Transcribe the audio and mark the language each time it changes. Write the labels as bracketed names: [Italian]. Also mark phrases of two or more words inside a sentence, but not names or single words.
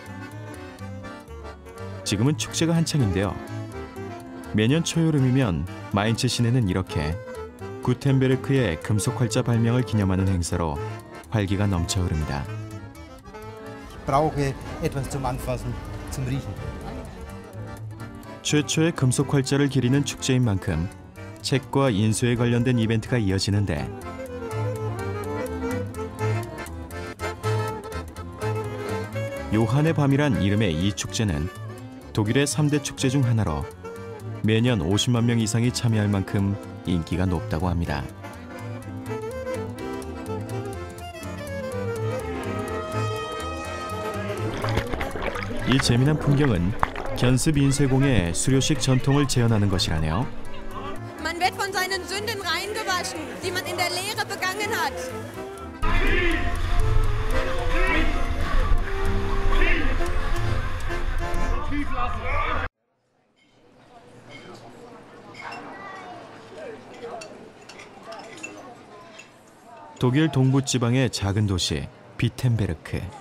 [Korean] 지금은 축제가 한창인데요. 매년 초여름이면 마인츠 시내는 이렇게 구텐베르크의 금속 활자 발명을 기념하는 행사로 활기가 넘쳐 흐릅니다. [German] brauche etwas zum Anfassen, zum Riechen. [Korean] 최초의 금속 활자를 기리는 축제인 만큼 책과 인쇄에 관련된 이벤트가 이어지는데 요한의 밤이란 이름의 이 축제는 독일의 3대 축제 중 하나로 매년 50만 명 이상이 참여할 만큼 인기가 높다고 합니다. 이 재미난 풍경은 견습 인쇄공의 수료식 전통을 재현하는 것이라네요. [German] Man wird von seinen Sünden reingewaschen, die man in der Lehre begangen hat. [Korean] 독일 동부 지방의 작은 도시 비텐베르크.